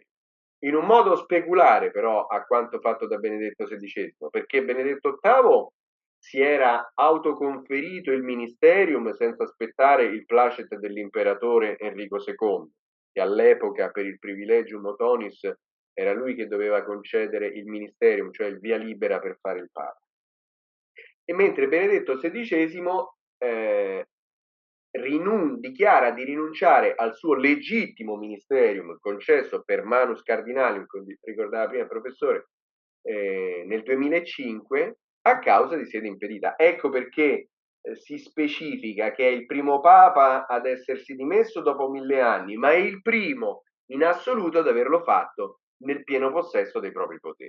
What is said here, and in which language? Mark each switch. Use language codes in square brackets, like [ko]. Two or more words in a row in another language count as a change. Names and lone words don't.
[it] In un modo speculare, però, a quanto fatto da Benedetto XVI, perché Benedetto VIII si era autoconferito il ministerium senza aspettare il placet dell'imperatore Enrico II, che all'epoca per il [la] privilegium motonis [it] era lui che doveva concedere il ministerium, cioè il via libera per fare il Papa. E mentre Benedetto XVI dichiara di rinunciare al suo legittimo ministerium concesso [la] per manus cardinalium, [it] come ricordava prima il professore, nel 2005 a causa di sede impedita. Ecco perché si specifica che è il primo Papa ad essersi dimesso dopo 1000 anni, ma è il primo in assoluto ad averlo fatto nel pieno possesso dei propri poteri.